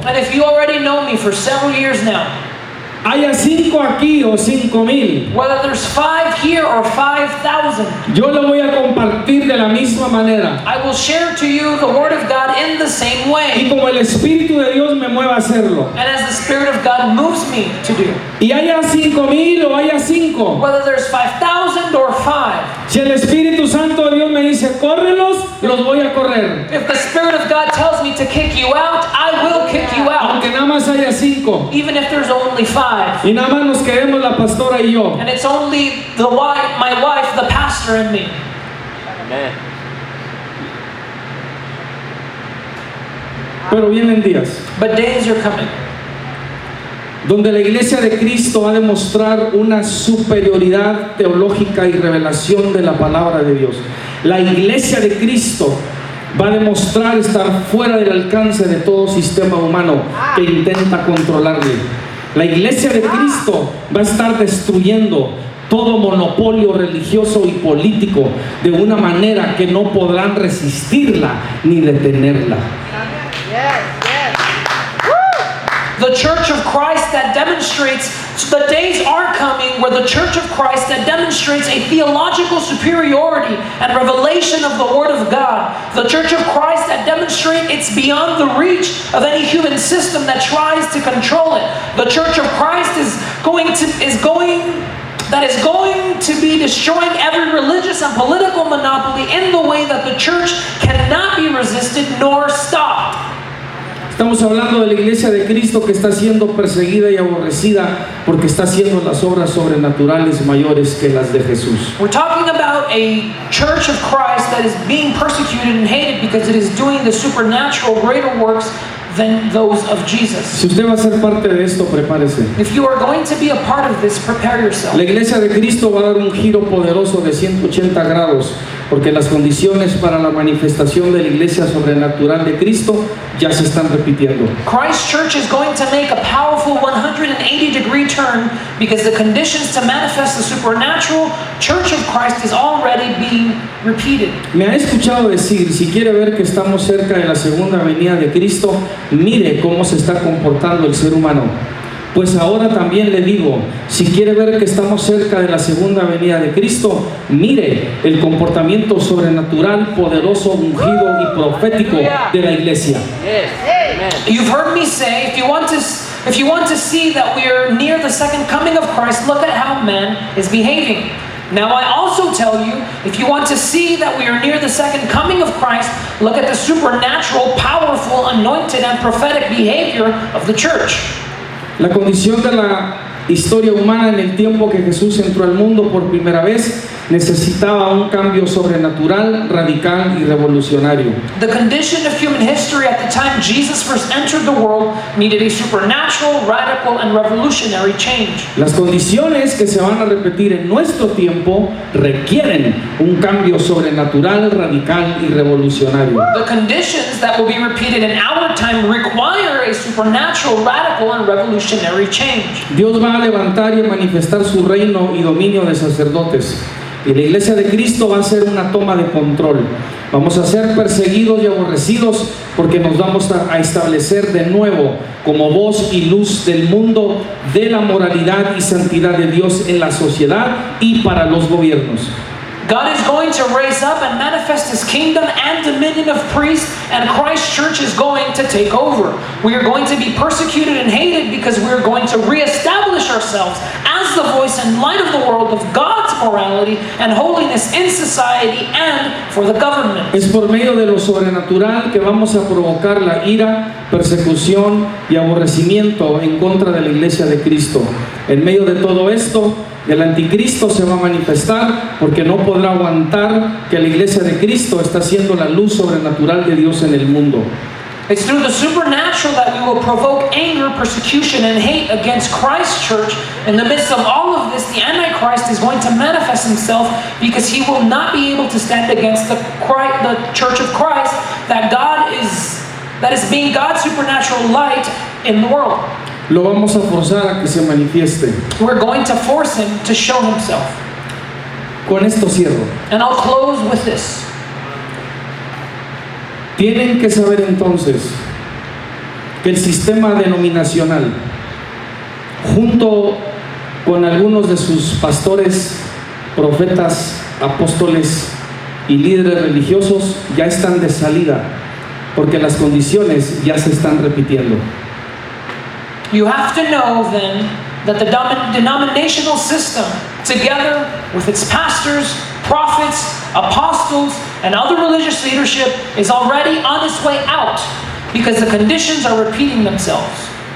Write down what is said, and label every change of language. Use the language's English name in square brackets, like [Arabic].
[English] And if you already know me for several years now, [Spanish] haya 5 aquí o 5,000, [English] whether there's 5 here or 5,000, [Spanish] yo le voy a compartir de la misma manera. [English] I will share to you the Word of God in the same [Spanish] Y [English] way. [Spanish] como el Espíritu de Dios me mueva a hacerlo. [English] And as the Spirit of God moves me to do. [Spanish] Y haya 5,000 o haya 5. [English] Whether there's 5,000 or 5. [Spanish] Si el Espíritu Santo de Dios me dice, córrelos, los voy a correr. [English] If the Spirit of God tells me to kick you out, I will kick you out. [Spanish] Aunque nada más haya 5 [English] even if there's only 5, [Spanish] y nada más nos quedemos la pastora y yo. [English] and it's only my wife, the pastor, and me. Amen. [Spanish] Pero vienen días [English] But days are coming [Spanish] donde la iglesia de Cristo va a demostrar una superioridad teológica y revelación de la palabra de Dios. La iglesia de Cristo va a demostrar estar fuera del alcance de todo sistema humano que intenta controlarle. La iglesia de Cristo va a estar destruyendo todo monopolio religioso y político de una manera que no podrán resistirla ni detenerla. [English] Yes, yes. the church of Christ that demonstrates, the days are coming where the church of Christ that demonstrates a theological superiority and revelation of the Word of God, the church of Christ that demonstrates it's beyond the reach of any human system that tries to control it. The church of Christ is going to be destroying every religious and political monopoly in the way that the church cannot be resisted nor stopped. [Spanish] Estamos hablando de la iglesia de Cristo que está siendo perseguida y aborrecida porque está haciendo las obras sobrenaturales mayores que las de Jesús. [English] We're talking about a church of Christ that is being persecuted and hated because it is doing the supernatural greater works than those of Jesus. [Spanish] Si usted va a ser parte de esto, prepárese. [English] If you are going to be a part of this, prepare yourself. [Spanish] La iglesia de Cristo va a dar un giro poderoso de 180 grados porque las condiciones para la manifestación de la iglesia sobrenatural de Cristo ya se están repitiendo. [English] Christ Church is going to make a powerful 180-degree turn because the conditions to manifest the supernatural Church of Christ is already being repeated. [Spanish] Me ha escuchado decir, si quiere ver que estamos cerca de la segunda venida de Cristo, mire cómo se está comportando el ser humano. Pues ahora también le digo, si quiere ver que estamos cerca de la segunda venida de Cristo, mire el comportamiento sobrenatural, poderoso, ungido y profético de la iglesia. [English] Yes. Amen. You've heard me say, if you want to see that we are near the second coming of Christ, look at how man is behaving. Now I also tell you, if you want to see that we are near the second coming of Christ, look at the supernatural, powerful, anointed, and prophetic behavior of the church. [Spanish] La condición de la historia humana en el tiempo que Jesús entró al mundo por primera vez necesitaba un cambio sobrenatural, radical y revolucionario. [English] The condition of human history at the time Jesus first entered the world needed a supernatural, radical, and revolutionary change. [Spanish] Las condiciones que se van a repetir en nuestro tiempo requieren un cambio sobrenatural, radical y revolucionario. [English] The conditions that will be repeated in our time require a supernatural, radical, and revolutionary change. [Spanish] Dios va a levantar y manifestar su reino y dominio de sacerdotes. Y la iglesia de Cristo va a hacer una toma de control. Vamos a ser perseguidos y aborrecidos porque nos vamos a establecer de nuevo como voz y luz del mundo de la moralidad y santidad de Dios en la sociedad y para los gobiernos. [English] God is going to raise up and manifest His kingdom and dominion of priests, and Christ Church is going to take over. We are going to be persecuted and hated because we are going to reestablish ourselves as the voice and light of the world of God's morality and holiness in society and for the government. [Spanish] Es por medio de lo sobrenatural que vamos a provocar la ira, persecución y aborrecimiento en contra de la iglesia de Cristo. En medio de todo esto, el anticristo se va a manifestar porque no podrá aguantar que la iglesia de Cristo está siendo la luz sobrenatural de Dios en el mundo. [English] It's through the supernatural that we will provoke anger, persecution, and hate against Christ's church. In the midst of all of this, the Antichrist is going to manifest himself because he will not be able to stand against the church of Christ that is being God's supernatural light in the world. [Spanish] Lo vamos a forzar a que se manifieste. [English] We're going to force him to show himself. [Spanish] Con esto cierro. [English] And I'll close with this. [Spanish] Tienen que saber entonces que el sistema denominacional, junto con algunos de sus pastores, profetas, apóstoles y líderes religiosos, ya están de salida, porque las condiciones ya se están repitiendo. [English] You have to know then that the denominational system, together with its pastors, prophets, apostles, and other religious leadership, is already on its way out because the conditions are repeating themselves.